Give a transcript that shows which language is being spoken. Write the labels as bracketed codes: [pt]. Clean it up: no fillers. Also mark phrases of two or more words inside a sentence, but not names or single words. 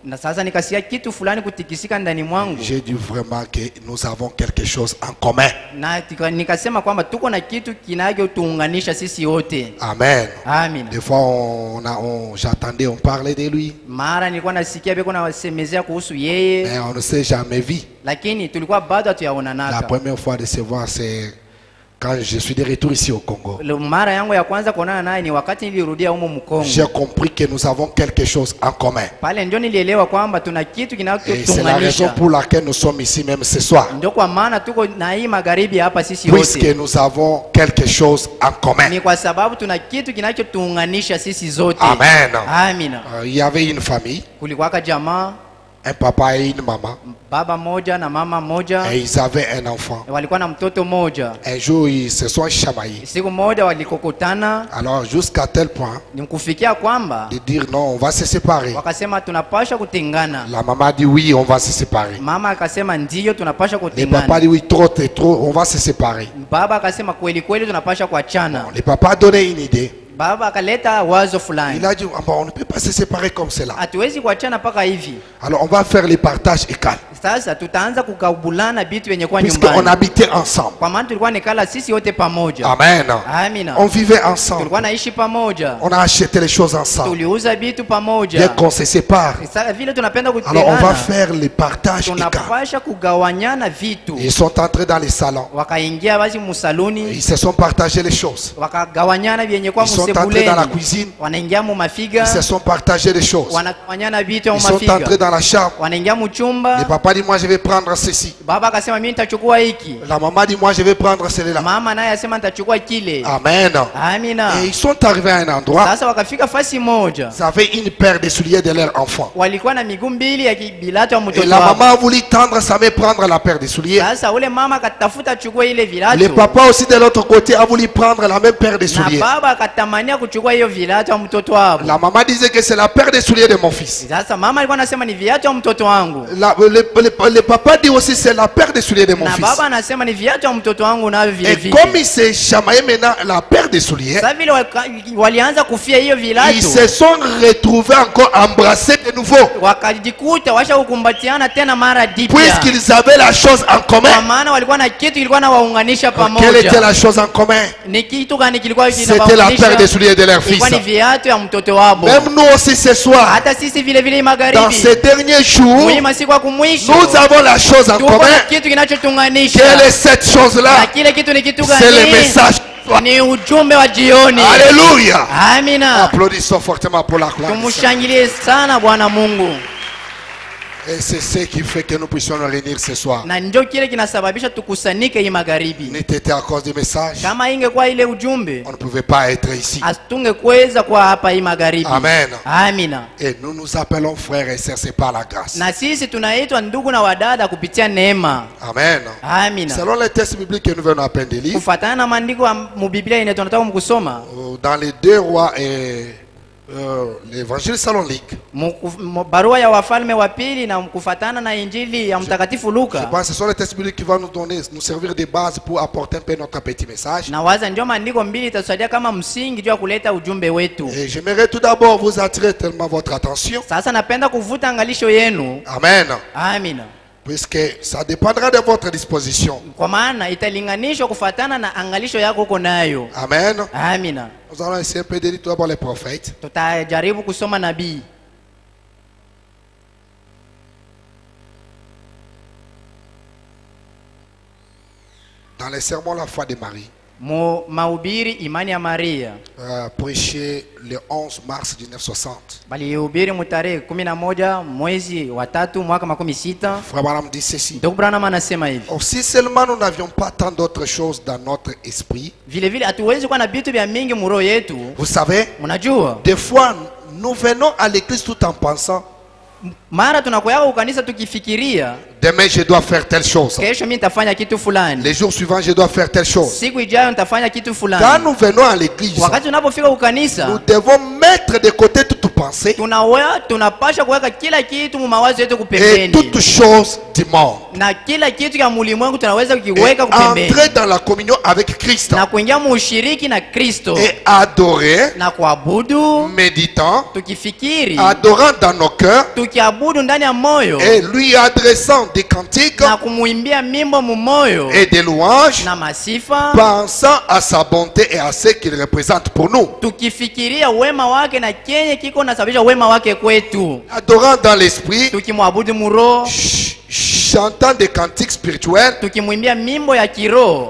[sw] Na sasa nikasikia kitu fulani kutikisika ndani mwangu, [fr] J'ai dit vraiment que nous avons quelque chose en commun. [sw] na nikasema kwamba tuko na kitu kinachotuunganisha sisi wote. [fr] Amen. [sw] Amina. [fr] Des fois, j'attendais, on parlait de lui, [sw] Mara nilikuwa nasikia beko na wasemezea kuhusu yeye, [fr] mais on ne s'est jamais vu. [sw] lakini tulikuwa bado [fr] La [sw] hatuyaonanaka. [fr] première fois de se voir, c'est quand je suis de retour ici au Congo. [sw] Mara yangu ya kwanza kuonana naye ni wakati nilirudia humo Mkongo. [fr] J'ai compris que nous avons quelque chose en commun. [sw] Pale ndio nilielewa kwamba tuna kitu [fr] Et c'est la raison [sw] kinachotuunganisha. [fr] pour laquelle nous sommes ici même ce soir. [sw] Ndio kwa maana tuko na hii magharibi hapa sisi [fr] Puisque [sw] wote. [fr] nous avons quelque chose en commun. [sw] Ni kwa sababu tuna kitu kinachotuunganisha sisi zote. [fr] Amen. [sw] Amina. [fr] Il y avait une famille, [sw] Kulikuwaka jamaa, [fr] un papa et une maman, [sw] baba moja na mama moja, [fr] et ils avaient un enfant. [sw] walikuwa na mtoto moja. [fr] Un jour, ils se sont chamaillés. [sw] Siku moja walikokutana, [fr] Alors, jusqu'à tel point [sw] ni kufikia kwamba [fr] de dire non, on va se séparer. [sw] wakasema tunapasha kutengana. [fr] La maman dit oui, on va se séparer. [sw] Mama akasema ndiyo, tunapasha [fr] Le papa [sw] kutengana. [fr] dit oui, trop, c'est trop, on va se séparer. [sw] Baba akasema kweli kweli tunapasha kuachana. [fr] Le papa a donné une idée. [sw] Baba akaleta wazo [fr] Il [sw] fulani, [fr] a dit ah bon, on ne peut pas se séparer comme cela. [sw] hatuwezi kuachana mpaka hivi. [fr] Alors, on va faire les partages égaux. [sw] Sasa tutaanza kukabulana vitu yenye kwa [fr] Puisqu'on [sw] nyumbani, [fr] habitait ensemble. [sw] kwa maana tulikuwa nikala sisi wote pamoja. [fr] Amen. [sw] Amina. [fr] On vivait ensemble. [sw] Tulikuwa naishi pamoja, [fr] On a acheté les choses ensemble. [sw] tuliuza vitu [fr] Dès [sw] pamoja. [fr] qu'on se sépare, [sw] Sasa vile tunapenda [fr] alors on va [sw] kutengana, [fr] faire les partages égaux. [sw] tunapasha kugawanyana vitu. [fr] Ils sont entrés dans les salons. [sw] Wakaingia basi musaluni, [fr] Ils se sont partagés les choses. [sw] wakagawanyana vyenye kwa [fr] Ils sont entrés dans la [sw] musebuleni, [fr] cuisine. [sw] wanaingia mu mafiga, [fr] Ils se sont partagés les choses. [sw] wanagawanyana vitu mu [fr] Ils sont entrés [sw] mafiga, [fr] dans la chambre. [sw] wanaingia mu [fr] Le [sw] chumba. [fr] papa papa dit, moi je vais prendre ceci. [sw] Baba akasema mimi nitachukua hiki. [fr] La maman dit, moi je vais prendre celui-là. [sw] Mama naye asema nitachukua kile. [fr] Amen. [sw] Amina. [fr] Et ils sont arrivés à un endroit. [sw] Sasa wakafika fasi moja. [fr] Ils avaient une paire de souliers de leur enfant. [sw] Walikuwa na miguu mbili ya viatu ya [fr] Et [sw] mtoto [fr] la [sw] wao. [fr] maman a voulu tendre sa main prendre la paire de souliers. [sw] Sasa ule mama akatafuta chukua ile [fr] Le [sw] viatu. [fr] papa aussi de l'autre côté a voulu prendre la même paire de [sw] Na [fr] souliers. [sw] baba akatamania kuchukua hiyo viatu ya mtoto wao. [fr] La maman disait que c'est la paire de souliers de mon fils. [sw] Sasa mama alikuwa anasema ni viatu ya mtoto wangu. [fr] Le papa dit aussi c'est la paire de souliers de mon [sw] Na [fr] fils. [sw] baba anasema ni viatu ya mtoto wangu navyo vile [fr] Et [sw] vile. [fr] comme il s'est chamaillé maintenant la paire de souliers, [sw] Sasa vile walianza kufia hiyo [fr] ils [sw] viatu. [fr] se sont retrouvés encore embrassés de nouveau. [sw] Wakajikuta washa kukumbatiana tena mara dipya. [fr] Puisqu'ils avaient la chose en [sw] Kwa [fr] commun. [sw] maana walikuwa na kitu kilikuwa na waunganisha [fr] Quelle était [sw] pamoja. [fr] la chose en commun? [sw] Ni kitu gani kilikuwa [fr] C'était la paire de souliers de leur fils. [sw] Ilikuwa ni viatu ya mtoto wao. [fr] Même nous aussi ce soir, [sw] Hata sisi vile vile [fr] dans [sw] magharibi. [fr] ces derniers jours, [sw] Mwenye masiku ya kumwisho. [fr] nous avons la chose en [sw] Tuko na [fr] commun. [sw] kitu kinachotunganisha. [fr] Quelle est cette [sw] Na [fr] chose-là? [sw] kile kitu ni kitu [fr] C'est le [sw] gani? [fr] message. [sw] Ni ujumbe wa jioni. [fr] Alléluia. [sw] Amina. [fr] Applaudissons fortement pour la gloire. [sw] Tumushangilie sana Bwana Mungu. [fr] Et c'est ce qui fait que nous puissions nous réunir ce soir. [sw] Na ndio kile kinasababisha tukusanike hii magharibi. [fr] N'était à cause du message, [sw] Kama ingekuwa ile ujumbe, [fr] on ne pouvait pas être ici. [sw] asitungekuweza kuwa hapa hii magharibi. [fr] Amen. [sw] Amina. [fr] Et nous nous appelons frères et sœurs, c'est par la grâce. [sw] Na sisi tunaitwa ndugu na wadada kupitia neema. [fr] Amen. [sw] Amina. [fr] Selon les textes bibliques que nous venons à peine de lire, [sw] Kufuatana na maandiko ya Biblia yenye tunataka mkusoma, [fr] dans les deux rois et l'évangile salonique, [sw] barua ya Wafalme wa pili na kufuatana na injili ya mtakatifu [fr] je [sw] Luka. [fr] pense que ce sont les textes bibliques qui vont nous donner, nous servir de base pour apporter un peu notre petit message. [sw] Na waza ndio maandiko mbili itatusaidia kama msingi juu ya kuleta ujumbe wetu. [fr] Et j'aimerais tout d'abord vous attirer tellement votre attention. [sw] Sasa napenda kuvuta angalisho yenu. [fr] Amen. [sw] Amina. [fr] Puisque ça dépendra de votre disposition. [sw] Kwa maana italinganishwa kufuatana na angalisho yako uko nayo. [fr] Amen. [sw] Amina. [fr] Nous allons essayer un peu de lire tout d'abord les prophètes. [sw] Tutajaribu kusoma nabii. [fr] Dans les sermons La foi de Marie, [sw] Mahubiri imani ya Maria. [fr] prêché le 11 mars 1960. [sw] Balihubiri mutarehe 11 mwezi wa 3 mwaka 16. [fr] Frère Branham dit ceci. [sw] Ndugu Branham anasema hivi. [fr] Si seulement nous n'avions pas tant d'autres choses dans notre esprit. [sw] Vile vile hatuwezi kuwa na vitu vya mingi muro yetu. [fr] Vous savez, [sw] mnajua, [fr] des fois nous venons à l'église tout en pensant, [sw] mara tunakoyaka ukanisa tukifikiria [fr] demain je dois faire telle chose. [sw] kesho mimi nitafanya kitu fulani. [fr] Les jours suivants je dois faire telle chose. [sw] Siku ijayo nitafanya kitu [fr] Quand [sw] fulani. [fr] nous venons à l'église, [sw] Wakati tunapofika [fr] nous [sw] ukanisa, [fr] devons mettre de côté toute pensée [sw] tunapasha kuweka kila kitu mu mawazo yetu [fr] et [sw] kupembeni. [fr] toute chose du monde. [sw] Na kila kitu ya mulimwengu tunaweza [fr] Et [sw] kukiweka kupembeni. [fr] entrer dans la communion avec Christ. [sw] Na kuingia mu ushiriki na Kristo. [fr] Et adorer, [sw] Na kuabudu, [fr] méditant, [sw] tukifikiri, [fr] adorant dans nos cœurs [sw] tukiabudu ndani ya moyo. [fr] et lui adressant des cantiques [sw] Na kumuimbia mimbo mu moyo. [fr] et des louanges, [sw] Na masifa. [fr] pensant à sa bonté et à ce qu'il représente pour nous. [sw] Tukifikiria wema wake na kenye kiko nasababisha wema wake kwetu. [fr] Adorant dans l'esprit, [sw] Tukimwabudu muroho, [fr] chantant des cantiques spirituels, [sw] tukimwimbia mimbo ya kiroho.